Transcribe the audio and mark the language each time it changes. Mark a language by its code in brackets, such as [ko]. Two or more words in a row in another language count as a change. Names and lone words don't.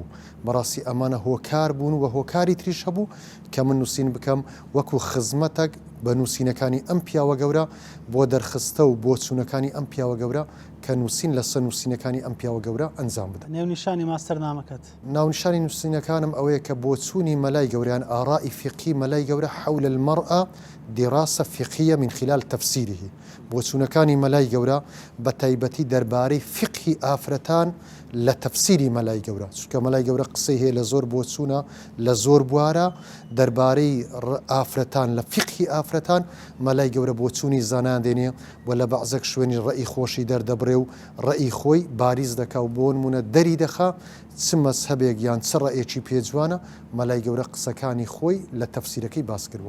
[ckb] بەڕاستی ئەمانە هۆکار بوون و هۆکاری تریش هەبوو کە من نووسین بکەم وەکو خزمەتێک بە نووسینەکانی ئەم پیاوە گەورە بۆ دەرخستە و بۆ چوونەکانی ئەم پیاوە گەورە کە نووسین لەسەر نووسینەکانی ئەم پیاوە گەورە ئەنجام بدەن. نێونیشانی ماستەرنامەکەت ناونیشانی نووسینەکانم ئەوەیە کە بۆ چوونی مەلای گەوریان ئاڕائی فقهی مەلای گەورە [ar] حول المرأة دراسة فقهية من خلال تفسيره. [ckb] بۆچوونەکانی مەلای گەورە بە تایبەتی دەربارەی فقهی ئافرەتان لە تەفسیری مەلای گەورە، چونکە مەلای گەورە قسەی هەیە لە زۆر بۆچوونە لە زۆر بوارە دەربارەی ئافرەتان لە فقهی ئافرەتان مەلای گەورە بۆچوونی زانان دێنێ و لە بەعزێک شوێنی ڕەئی خۆشی دەردەبڕێ و ڕەئی خۆی باریز دەکا و بۆ نمونە دەری دەخا چ مەزهەبێک یان چ ڕەئێکی پێجوانە مەلای گەورە قسەکانی خۆی لە تەفسیرەکەی باس کردووە.